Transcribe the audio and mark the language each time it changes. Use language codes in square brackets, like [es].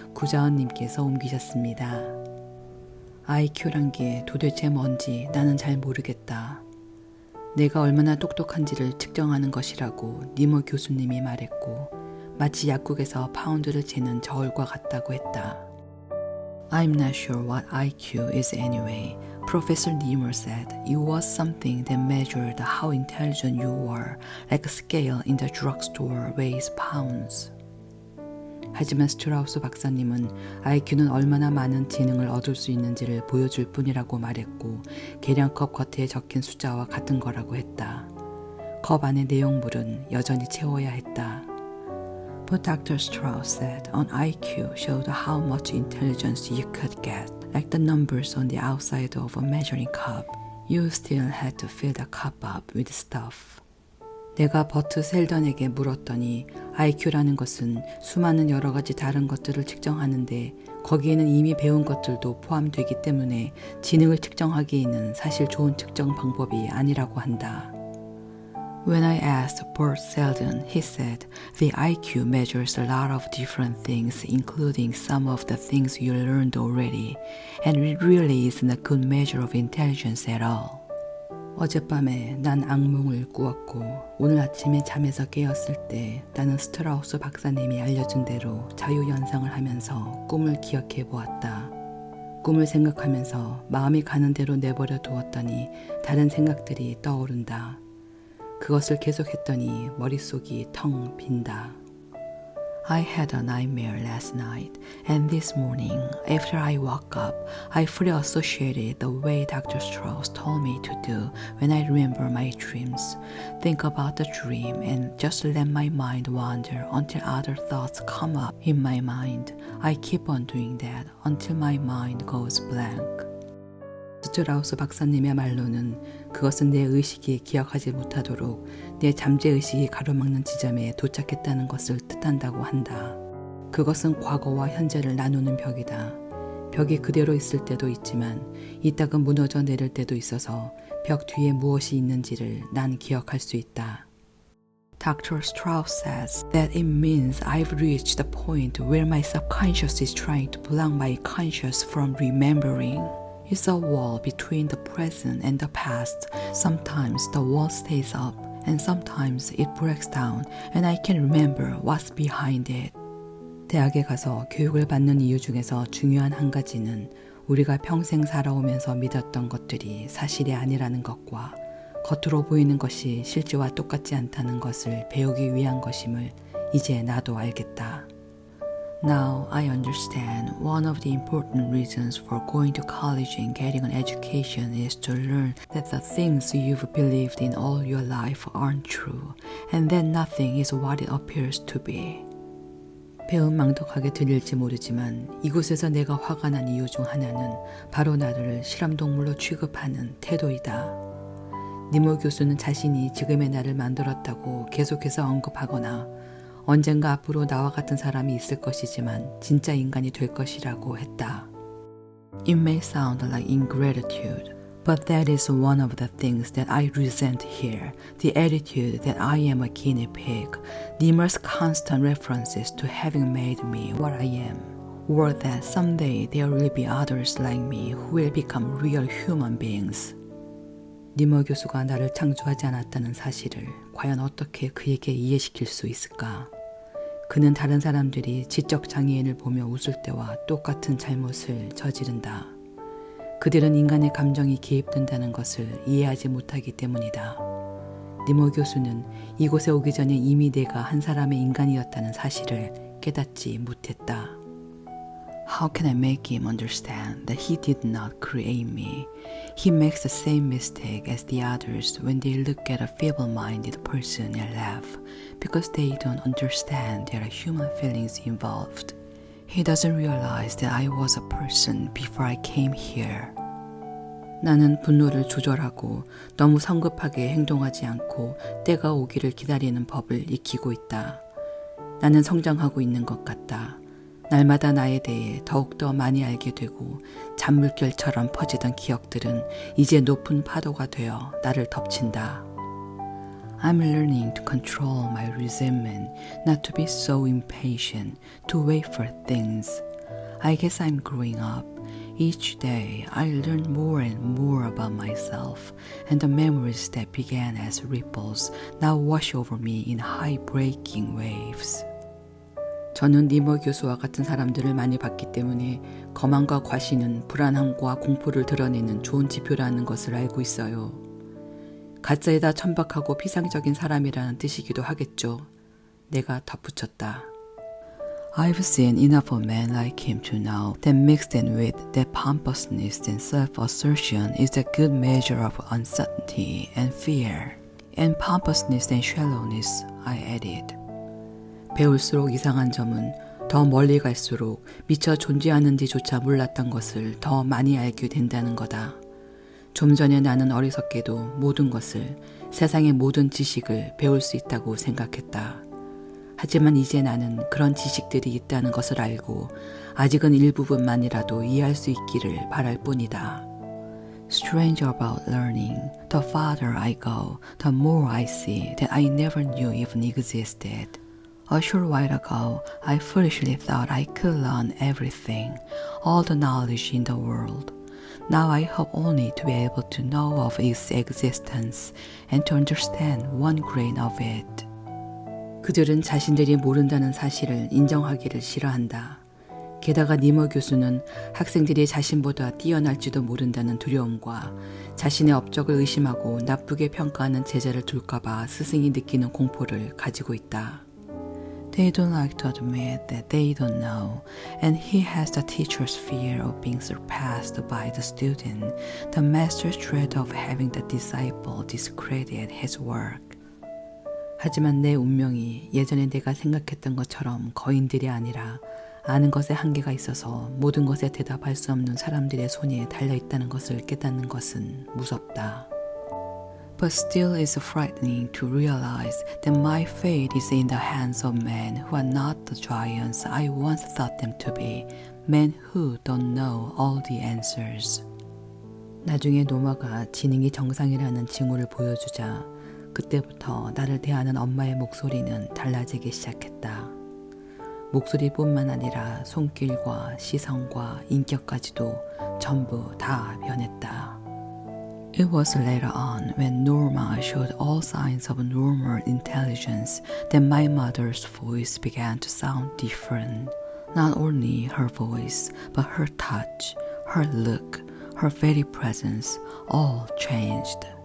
[ko] 구자원님께서 옮기셨습니다. IQ란 게 도대체 뭔지 나는 잘 모르겠다. 내가 얼마나 똑똑한지를 측정하는 것이라고 니모 교수님이 말했고 마치 약국에서 파운드를 재는 저울과 같다고 했다. [en] I'm not sure what IQ is anyway. Professor Niemer said it was something that measured how intelligent you were, like a scale in the drugstore weighs pounds. [ko] 하지만 스트라우스 박사님은 IQ는 얼마나 많은 지능을 얻을 수 있는지를 보여줄 뿐이라고 말했고 계량컵 겉에 적힌 숫자와 같은 거라고 했다. 컵 안의 내용물은 여전히 채워야 했다. [en] But Dr. Strauss said an IQ showed how much intelligence you could get, like the numbers on the outside of a measuring cup. You still had to fill the cup up with stuff. [ko] 내가 버트 셀던에게 물었더니 IQ라는 것은 수많은 여러 가지 다른 것들을 측정하는데 거기에는 이미 배운 것들도 포함되기 때문에 지능을 측정하기에는 사실 좋은 측정 방법이 아니라고 한다. [en] When I asked Bert Selden, he said, the IQ measures a lot of different things, including some of the things you learned already, and it really isn't a good measure of intelligence at all. [ko] 어젯밤에 난 악몽을 꾸었고 오늘 아침에 잠에서 깨었을 때 나는 스트라우스 박사님이 알려준 대로 자유연상을 하면서 꿈을 기억해 보았다. 꿈을 생각하면서 마음이 가는 대로 내버려 두었더니 다른 생각들이 떠오른다. 그것을 계속했더니 머릿속이 텅 빈다. [en] I had a nightmare last night, and this morning, after I woke up, I fully associated the way Dr. Strauss told me to do when I remember my dreams. Think about the dream and just let my mind wander until other thoughts come up in my mind. I keep on doing that until my mind goes blank. [ko] 스트라우스 박사님의 말로는 그것은 내 의식이 기억하지 못하도록 내 잠재의식이 가로막는 지점에 도착했다는 것을 뜻한다고 한다. 그것은 과거와 현재를 나누는 벽이다. 벽이 그대로 있을 때도 있지만 이따가 무너져 내릴 때도 있어서 벽 뒤에 무엇이 있는지를 난 기억할 수 있다. [en] Dr. Strauss says that it means I've reached the point where my subconscious is trying to block my conscious from remembering. It's a wall between the present and the past. Sometimes the wall stays up and sometimes it breaks down and I can remember what's behind it. [ko] 대학에 가서 교육을 받는 이유 중에서 중요한 한 가지는 우리가 평생 살아오면서 믿었던 것들이 사실이 아니라는 것과 겉으로 보이는 것이 실제와 똑같지 않다는 것을 배우기 위한 것임을 이제 나도 알겠다. [en] Now I understand one of the important reasons for going to college and getting an education is to learn that the things you've believed in all your life aren't true, and that nothing is what it appears to be. [ko] 배은망덕하게 들릴지 모르지만 이곳에서 내가 화가 난 이유 중 하나는 바로 나를 실험동물로 취급하는 태도이다. 니모 교수는 자신이 지금의 나를 만들었다고 계속해서 언급하거나 언젠가 앞으로 나와 같은 사람이 있을 것이지만 진짜 인간이 될 것이라고 했다. [en] It may sound like ingratitude, but that is one of the things that I resent here, the attitude that I am a guinea pig, Niemer's constant references to having made me what I am, or that someday there will be others like me who will become real human beings. [ko] 니머 교수가 나를 창조하지 않았다는 사실을 과연 어떻게 그에게 이해시킬 수 있을까? 그는 다른 사람들이 지적 장애인을 보며 웃을 때와 똑같은 잘못을 저지른다. 그들은 인간의 감정이 개입된다는 것을 이해하지 못하기 때문이다. 니머 교수는 이곳에 오기 전에 이미 내가 한 사람의 인간이었다는 사실을 깨닫지 못했다. [en] How can I make him understand that he did not create me? He makes the same mistake as the others when they look at a feeble-minded person and laugh, because they don't understand there are human feelings involved. He doesn't realize that I was a person before I came here. [ko] 나는 분노를 조절하고 너무 성급하게 행동하지 않고 때가 오기를 기다리는 법을 익히고 있다. 나는 성장하고 있는 것 같다. 날마다 나에 대해 더욱더 많이 알게 되고 잔물결처럼 퍼지던 기억들은 이제 높은 파도가 되어 나를 덮친다. [en] I'm learning to control my resentment, not to be so impatient, to wait for things. I guess I'm growing up. Each day I learn more and more about myself, and the memories that began as ripples now wash over me in high-breaking waves. [ko] 저는 니머 교수와 같은 사람들을 많이 봤기 때문에 거만과 과신은 불안함과 공포를 드러내는 좋은 지표라는 것을 알고 있어요. 가짜에다 천박하고 피상적인 사람이라는 뜻이기도 하겠죠. 내가 덧붙였다. [en] I've seen enough of men like him to know that mixed in with that pompousness and self-assertion is a good measure of uncertainty and fear. And pompousness and shallowness, I added. [ko] 배울수록 이상한 점은 더 멀리 갈수록 미처 존재하는지조차 몰랐던 것을 더 많이 알게 된다는 거다. 좀 전에 나는 어리석게도 모든 것을, 세상의 모든 지식을 배울 수 있다고 생각했다. 하지만 이제 나는 그런 지식들이 있다는 것을 알고 아직은 일부분만이라도 이해할 수 있기를 바랄 뿐이다. [en] Strange about learning, the farther I go, the more I see that I never knew even existed. A short while ago, I foolishly thought I could learn everything, all the knowledge in the world. Now I hope only to be able to know of its existence and to understand one grain of it. [ko] 그들은 자신들이 모른다는 사실을 인정하기를 싫어한다. 게다가 니머 교수는 학생들이 자신보다 뛰어날지도 모른다는 두려움과 자신의 업적을 의심하고 나쁘게 평가하는 제자를 둘까봐 스승이 느끼는 공포를 가지고 있다. [en] They don't like to admit that they don't know, and he has the teacher's fear of being surpassed by the student, the master's dread of having the disciple discredit his work. [ko] 하지만 내 운명이 예전에 내가 생각했던 것처럼 거인들이 아니라 아는 것에 한계가 있어서 모든 것에 대답할 수 없는 사람들의 손에 달려있다는 것을 깨닫는 것은 무섭다. [en] But still it's frightening to realize that my fate is in the hands of men who are not the giants I once thought them to be, men who don't know all the answers. [ko] 나중에 노마가 지능이 정상이라는 징후를 보여주자 그때부터 나를 대하는 엄마의 목소리는 달라지기 시작했다. 목소리뿐만 아니라 손길과 시선과 인격까지도 전부 다 변했다. [en] It was later on when Norma showed all signs of normal intelligence that my mother's voice began to sound different. Not only her voice, but her touch, her look, her very presence, all changed.